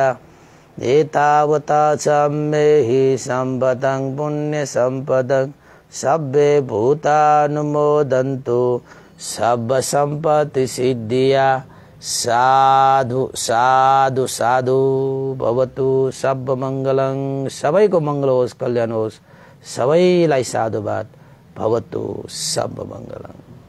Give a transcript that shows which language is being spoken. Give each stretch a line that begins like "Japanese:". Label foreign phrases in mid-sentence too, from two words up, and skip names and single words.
Pali: एतावता सम्मेहि सम्भतं पुण्यसम्पदं सब्बे भूतानुमोदन्तु सब सम्पत्ति सिद्धिया। साधु साधु साधु भवतु सब मङ्गलं।
Nepali: सबैको मङ्गल होस्, कल्याण होस्, सबैलाई साधुवाद।
Pali: भवतु सब मङ्गलं।